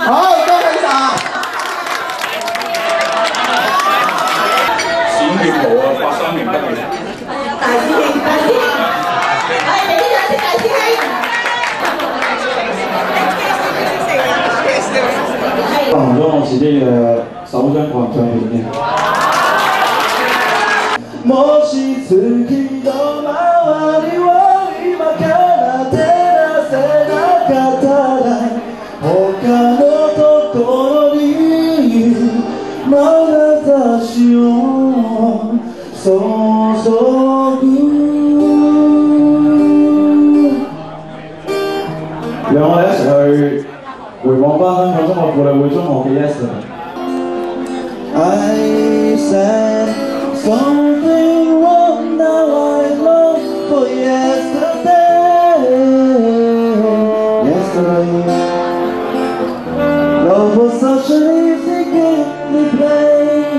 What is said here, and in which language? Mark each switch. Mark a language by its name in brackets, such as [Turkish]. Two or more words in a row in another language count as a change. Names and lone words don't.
[Cantonese] 好，恭喜晒。閃電舞啊，83年畢業。大師兄，大師兄，係俾啲掌聲大師兄。放咗我自己嘅首張個人唱片嘅。 [Japanese] もし月の周りを今から照らせなかったら他のところに眼差しを注ぐ。 [Cantonese] 讓我哋一齊去回望翻香港中學婦女會中學嘅 Yes。 [English] I said something wrong now I long for yesterday. Love was such an easy game to play.